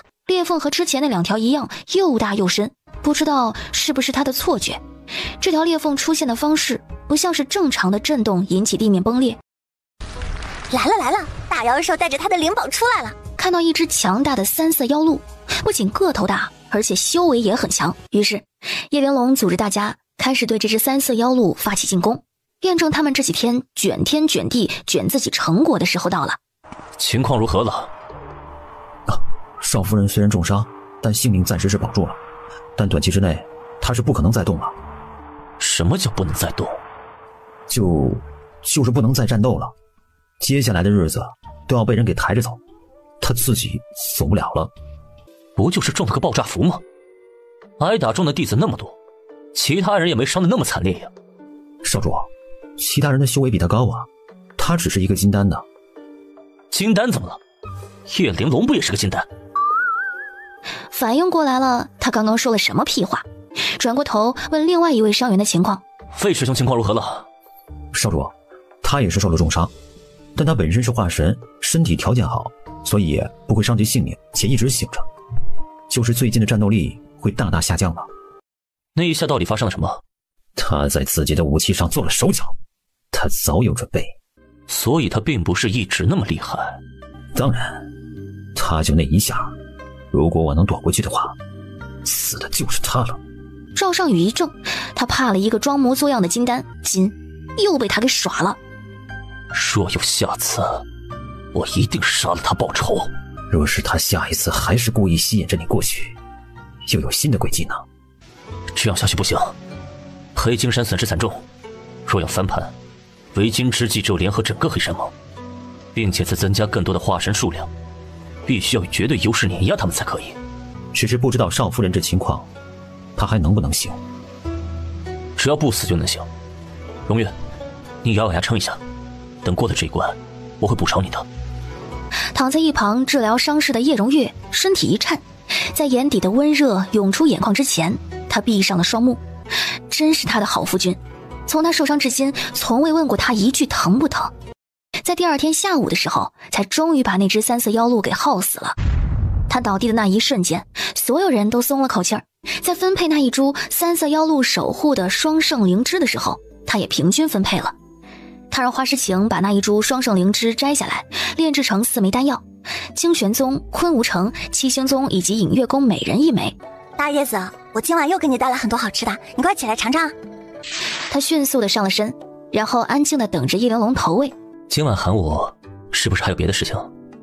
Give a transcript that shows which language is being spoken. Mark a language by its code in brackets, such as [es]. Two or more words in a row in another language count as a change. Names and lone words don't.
[zh] 裂縫和之前那2條一樣，又大又深，不知道是不是他的錯覺。這條裂縫出現的方式不像是正常的震動引起地面崩裂。來了來了，大妖獸帶着他的靈寶出來了。看到一只強大的3色妖鹿，不僅個頭大，而且修為也很強。於是葉玲瓏組織大家開始對這只3色妖鹿發起進攻，驗證他們這幾天捲天捲地捲自己成果的時候到了。情況如何了？少夫人雖然重傷，但性命暫時是保住了，但短期之內她是不可能再動了。什麼叫不能再動？就是不能再戰鬥了，接下來的日子都要被人給抬着走，她自己走不了了。不就是中了個爆炸符嗎？挨打中的弟子那麼多，其他人也沒傷得那麼慘烈呀。少主，其他人的修為比他高啊，他只是一個金丹的。金丹怎麼了？ 葉玲瓏不也是個金丹？反應過來了，他剛剛說了什麼屁話？轉過頭問另外一位傷員的情況。費師兄情況如何了？少主，他也是受了重傷，但他本身是化神，身體条件好，所以不会伤及性命，且一直醒着。就是最近的戰鬥力會大大下降了。那一下到底發生了什麼？他在自己的武器上做了手腳，他早有準備。所以他並不是一直那麼厲害。當然，他就那一下，如果我能躲过去的话，死的就是他了。趙尚宇一怔，他怕了一個装模作樣的金丹，又被他給耍了。若有下次，我一定殺了他報仇。若是他下一次還是故意吸引着你過去，又有新的詭計呢？這樣下去不行，黑金山損失慘重，若要翻盤，為今之計只有聯合整個黑山盟，並且再增加更多的化神數量，必須要以絕對優勢碾壓他們才可以。只是不知道少夫人這情況，她還能不能行？只要不死就能行。榮月，你咬咬牙撐一下，等過了這一關，我會補償你的。躺在一旁治療傷勢的葉榮月身體一顫，在眼底的溫熱湧出眼眶之前，他閉上了雙目。真是他的好夫君，從他受傷至今，從未問過他一句疼不疼。在第2天下午的時候，才終於把那只3色妖鹿給耗死了。他倒地的那一瞬間，所有人都鬆了口氣兒。在分配那一株3色妖鹿守護的双圣灵芝的时候，他也平均分配了。他讓花詩晴把那一株双圣灵芝摘下來，煉制成4枚丹藥，清玄宗、昆吾城、七星宗以及隱月宮每人1枚。大葉子，我今晚又給你帶來很多好吃的，你快起來嘗嘗。他迅速地上了身，然後安靜地等着葉玲瓏投餵。今晚喊我，是不是還有別的事情？